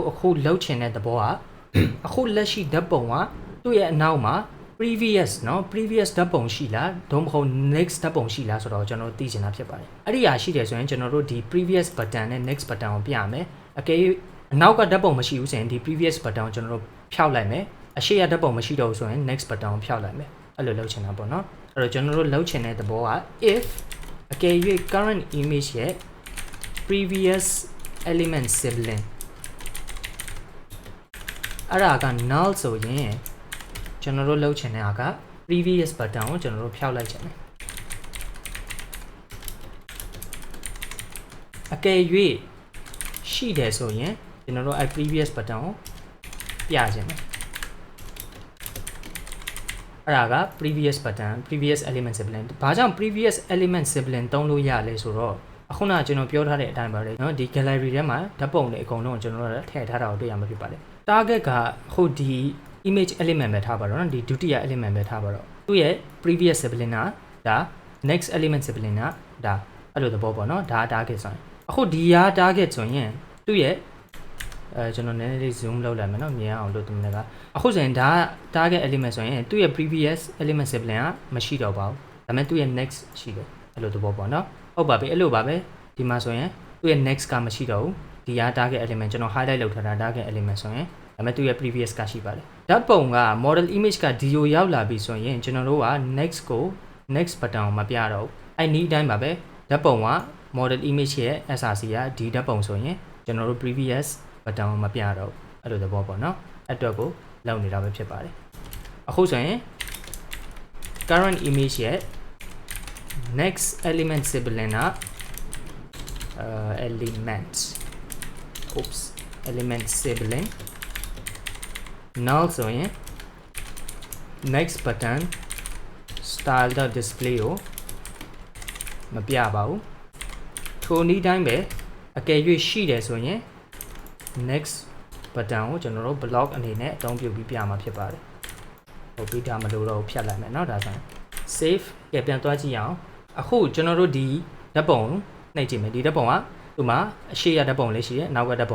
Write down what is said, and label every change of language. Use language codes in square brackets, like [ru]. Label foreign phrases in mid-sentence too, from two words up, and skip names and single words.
[my] အခုလုပ်ချင်တဲ့သဘောကအခုလက်ရှိဓာတ်ပုံကသူ့ရဲ့အနောက်မှာ previous เนาะ previous ဓာတ်ပုံရှိလားဒုမဟုတ် next ဓာတ်ပုံရှိလားဆိုတော့ကျွန်တော်သိချင်တာဖြစ်ပါတယ်အဲ့ဒီဟာရှိတယ်ဆိုရင်ကျွန်တော်တို့ဒီ [en] previous button [my] နဲ့ [en] next button [my] ကိုပြရမယ်အကယ်၍အနောက်ကဓာတ်ပုံမရှိဘူးဆိုရင်ဒီ [en] previous button [my] ကိုကျွန်တော်တို့ဖြောက်လိုက်မယ်အရှေ့ရဓာတ်ပုံမရှိတော့ဘူးဆိုရင် [en] next button [my] ကိုဖြောက်လိုက်မယ်အဲ့လိုလုပ်ချင်တာပေါ့เนาะအဲ့တော့ကျွန်တော်တို့လုပ်ချင်တဲ့သဘောက if အကယ်၍ [en] current image [my] ရဲ့ [en] previous element sibling [my] အဲ့ဒါက null ဆိုရင်ကျွန်တော်တို့လုပ်ချင်တဲ့အခါ [en] previous button [my] ကိုကျွန်တော်တို့ဖျောက်လိုက်ချင်တယ်အကယ်၍ရှိတယ်ဆိုရင်ကျွန်တော်တို့အဲ့ [en] previous button [my] ကိုပြချင်တယ်အဲ့ဒါက [en] previous button previous element sibling [my] ဘာကြောင့် [en] previous element sibling [my] သုံးလို့ရလဲဆိုတော့အခုနကကျွန်တော်ပြောထားတဲ့အတိုင်းပါလေเนาะဒီ gallery ထဲ မှာဓာတ်ပုံတွေအကုန်လုံးကျွန်တော်တို့ထည့်ထားတာကိုတွေ့ရမှာဖြစ်ပါတယ် target ကအခုဒီ [en] image element [my] ပဲထားပါတော့เนาะဒီဒုတိယ element ပဲထားပါတော့သူ့ရဲ့ [en] previous sibling [my] ကဒါ [en] next element sibling [my] ကဒါအဲ့လိုသဘောပေါ့เนาะဒါ target ဆိုရင်အခုဒီ ဟာ target ဆိုရင်သူ့ရဲ့ကျွန်တော်နည်းနည်းလေး zoom လုပ်လိုက်မယ်เนาะမြင်အောင်လို့ဒီနေ့ကအခုဆိုရင်ဒါ [en] target element [my] ဆိုရင်သူ့ရဲ့ [en] previous element sibling [my] ကမရှိတော့ပါဘူးဒါပေမဲ့သူ့ရဲ့ next ရှိတယ် အဲ့လိုသဘောပေါ့เนาะဟုတ်ပါပြီအဲ့လိုပါပဲဒီမှာဆိုရင်သူ့ရဲ့ next ကမရှိတော့ဘူးဒီဟာ [en] target element [my] ကျွန်တော် highlight လုပ်ထားတာ [en] target element [my] ဆိုရင်ဒါပေမဲ့သူ့ရဲ့ previous ကရှိပါတယ်ဓာတ်ပုံက [en] model image [my] ကဒီကိုရောက်လာပြီဆိုရင်ကျွန်တော်တို့က next ကို [en] next button [my] ကိုမပြတော့ဘူးအဲ့ဒီအတိုင်းပါပဲဓာတ်ပုံက [en] model image [my] ရဲ့ src ကဒီဓာတ်ပုံဆိုရင်ကျွန်တော်တို့ [en] previous button [my] ကိုမပြတော့ဘူးအဲ့လိုသဘောပေါ့နော်အဲ့အတွက်ကိုလောက်နေတာပဲဖြစ်ပါတယ်အခုဆိုရင် [en] current image [my] ရဲ့ [en] next element sibling [my] က [en] element sibling null [my] ဆိုရင် [en] next button style.display [my] ကိုမပြပါဘူးထိုနည်းတိုင်းပဲအ ကယ်၍ရှိတယ်ဆိုရင် [en] next button [my] ကိုကျွန်တော်တို့ block အနေနဲ့အသုံးပြုပြီးပြမှာဖြစ်ပါတယ်ဟုတ်ပြီဒါမလို့တော့ဖြတ်လိုက်မယ်เนาะဒါဆိုရင် save ပြန်သွားကြည့်အောင်အခုကျွန်တော်တို့ဒီဓာတ်ပုံနှိပ်ကြည့်မယ်ဒီဓာတ်ပုံကဒီမှာအရှိရဓာတ်ပုံလေးရှိတယ်နောက်ကဓာတ်